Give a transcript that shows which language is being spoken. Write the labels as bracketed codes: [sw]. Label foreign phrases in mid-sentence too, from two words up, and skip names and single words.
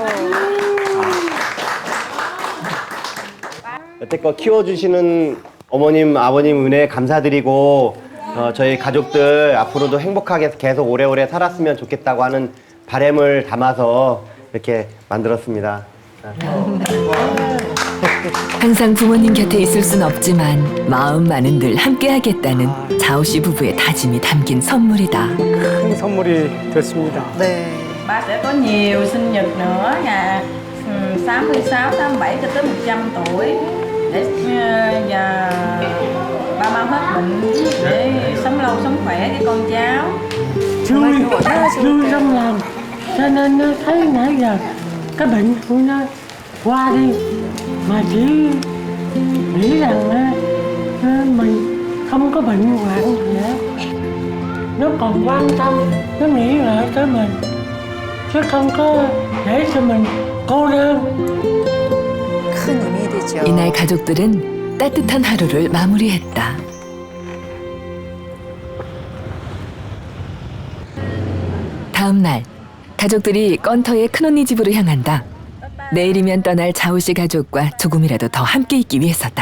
[ko] 여태껏 키워주시는 어머님, 아버님 은혜에 감사드리고 저희 가족들 앞으로도 행복하게 계속 오래오래 살았으면 좋겠다고 하는 바람을 담아서 이렇게 만들었습니다. 항상 부모님 곁에 있을 순 없지만 마음만은 늘 함께하겠다는 자우 씨 부부의 다짐이 담긴 선물이다. 큰 선물이 됐습니다. 네. [vi] Ba sẽ có nhiều sinh nhật nữa ngày 66, 87 cho tới 100 tuổi để và ba mau hết bệnh để sống lâu sống khỏe với con cháu. Vui trong lòng, cho nên nó thấy nãy giờ cái bệnh của nó qua đi mà chỉ nghĩ rằng mình không có bệnh hoạn gì hết. Nó còn quan tâm, nó nghĩ lại tới mình chứ không có để cho mình cô đơn. [ko] 큰 의미 되죠. 이날 가족들은 따뜻한 하루를 마무리했다. 다음 날 가족들이 건터의 큰언니 집으로 향한다. 내일이면 떠날 자우 씨 가족과 조금이라도 더 함께 있기 위해서다.